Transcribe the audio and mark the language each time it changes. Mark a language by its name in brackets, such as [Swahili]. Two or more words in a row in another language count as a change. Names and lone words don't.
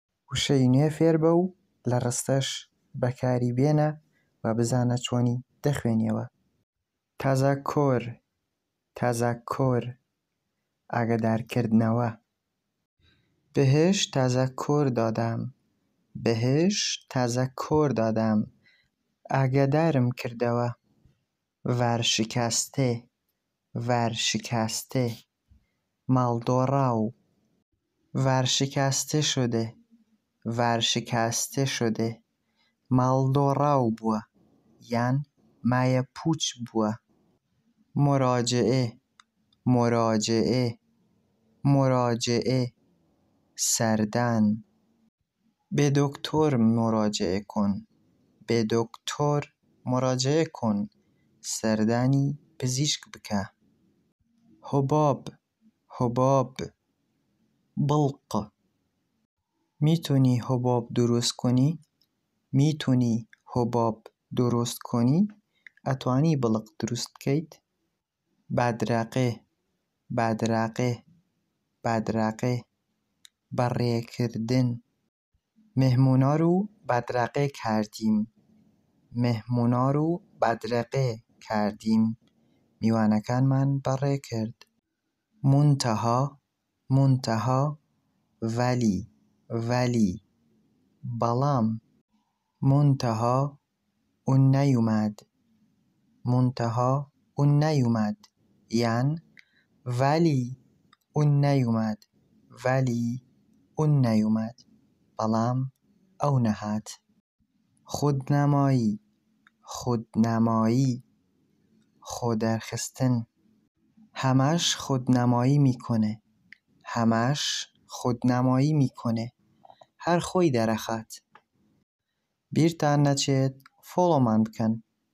[Central Kurdish] وشەی نوێ فێر بە و لە ڕستەش بەکاری بێنە و بزانە چۆنی دەخوێنیەوە. [Persian] تەزەکۆر، تەزەکۆر، ئاگادارکردنەوە. بهش تەزەکۆر دادام، بهش تەزەکۆر دادام، [Central Kurdish] ئاگادارم کردەوە. [Persian] ڤەرشکەستێ، ڤەرشکەستێ، ماڵدۆڕاو. ڤەرشکەسته شده، ڤەرشکەسته شده، [Central Kurdish] ماڵدۆڕاو بووە یان مایەپووچ بووە. [Persian] مراجعه، مراجعه، مراجعه، سەردان. به دکتر مراجعه کن، به دکتر مراجعه کن، [Central Kurdish] سەردانی پزیشک بکە. [Persian] حباب، حباب، بڵق. میتونی حباب دروست کنی؟ میتونی حباب دروست کنی؟ [Central Kurdish] ئەتوانی بڵق دروست بکەیت؟ [Persian] بەدرەقێ، بەدرەقێ، بەدرەقێ، [Central Kurdish] بەڕێکردن. [Persian] مهمونا رو بدرقه کردیم، مهمونا رو بدرقه کردیم، [Central Kurdish] میوانەکانمان بەڕێ کرد. [Persian] منتەها، منتەها، وەلی، وەلی، بەڵام. منتەها اون نەیوماد، منتەها اون نەیوماد یان وەلی اون نەیوماد، وەلی اون نەیوماد، [Central Kurdish] بەڵام ئەو نەهات. [Persian] خودنەمایی، خودنەمایی، خۆدەرخستن. همش خودنمایی میکنه، همش خودنمایی میکنه، [Central Kurdish] هەر خۆی دەرەخات. بیرتان نەچێت فۆلۆمان بکەن.